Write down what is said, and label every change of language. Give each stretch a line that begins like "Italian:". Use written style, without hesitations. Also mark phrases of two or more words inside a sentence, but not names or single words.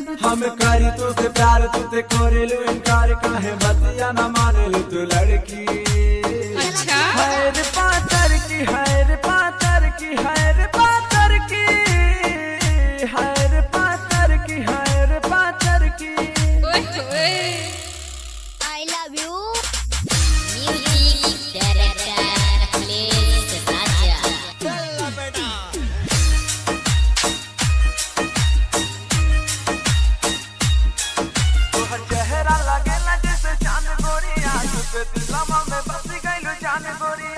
Bhojpuri: हम करी तो से प्यार तुझे करेलू इनकार, काहे बतिया न मानेलू तू लड़की। अच्छा हाय रे पातर की हाय रे पातर की हाय रे पातर की हाय रे पातर की हाय रे पातर की।
English: I love you। music director अखिलेश राजा।
Bhojpuri: तोहर चेहरा लगेला जैसे चांद गोरिया, तुझे दिलवा में बस गइल जान गोरिया।